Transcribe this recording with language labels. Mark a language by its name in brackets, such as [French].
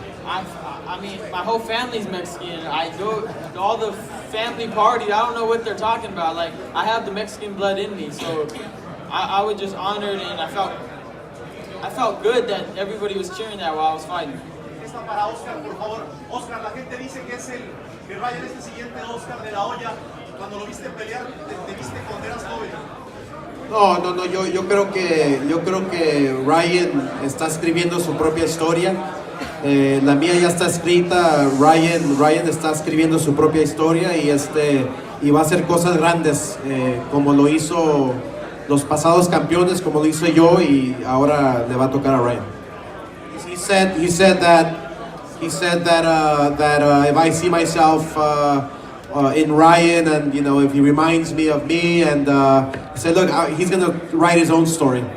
[English] I mean, my whole family's Mexican. I go to all the family parties. I don't know what they're talking about. Like, I have the Mexican blood in me, so I was just honored, and I felt good that everybody was cheering that while I was fighting. [Spanish] Esta para Oscar, por favor. Oscar, la gente dice que Ryan es el siguiente Oscar de la Hoya. Cuando lo viste pelear, te viste cuando eras joven. No, yo creo que Ryan está escribiendo su propia historia. La mía ya está escrita. Ryan está escribiendo su propia historia y va a hacer cosas grandes como lo hizo los pasados campeones, como lo hice yo, y ahora le va a tocar a Ryan. [English] He said that if I see myself in Ryan, and if he reminds me of me, and he said, look, he's gonna write his own story.